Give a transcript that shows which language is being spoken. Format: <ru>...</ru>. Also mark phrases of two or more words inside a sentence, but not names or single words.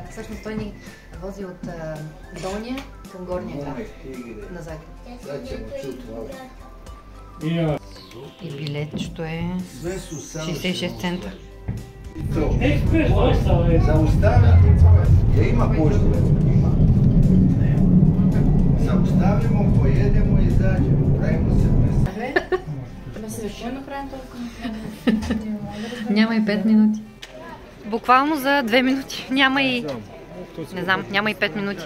<bg>Всъщност той ни вози от долния към горния град на Загреб. И билетчето е 66 цента. Има почта.</bg> <hr>Zaustavimo, pojedemo i izađemo. Pravimo se</hr> <bg>чувстваш? Няма и 5 минути. Буквално за 2 минути. Няма и... Не знам, няма и 5 минути.</bg>